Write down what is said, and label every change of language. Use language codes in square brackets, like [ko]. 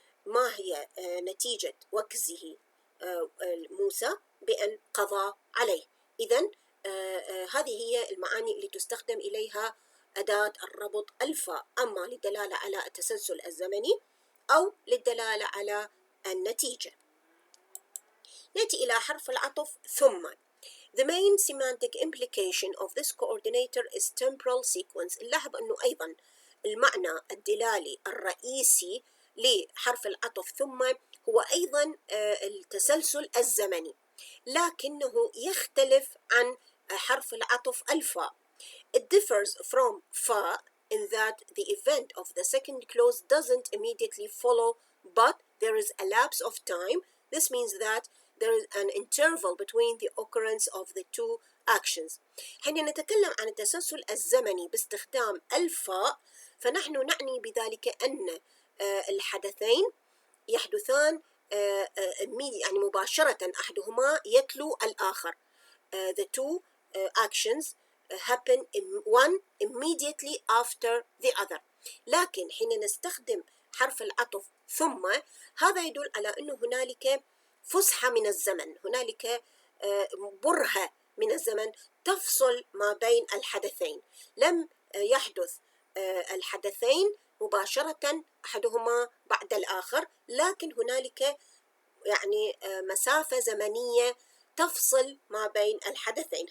[ar] ما هي نتيجة وكزه موسى؟ بأن قضى عليه. إذن هذه هي المعاني اللي تستخدم إليها أداة الربط الفاء، أما للدلالة على التسلسل الزمني أو للدلالة على النتيجة. نأتي إلى حرف العطف ثم. [en] The main semantic implication of this coordinator is temporal sequence. [ar] نلاحظ أنه أيضا المعنى الدلالي الرئيسي لحرف العطف ثم هو أيضا التسلسل الزمني، لكنه يختلف عن حرف العطف الفاء. [en] It differs from fa in that the event of the second clause doesn't immediately follow, but there is a lapse of time. This means that there is an interval between the occurrence of the two actions. [ar] حين نتكلم عن التسلسل الزمني باستخدام الفاء، فنحن نعني بذلك أن الحدثين يحدثان يعني مباشرة، أحدهما يتلو الآخر. [en] The two actions happen one immediately after the other. [ar] لكن حين نستخدم حرف العطف ثم، هذا يدل على أنه هنالك فسحة من الزمن، هنالك برهة من الزمن تفصل ما بين الحدثين. لم يحدث الحدثين مباشرة أحدهما بعد الآخر، لكن هنالك يعني مسافة زمنية تفصل ما بين الحدثين.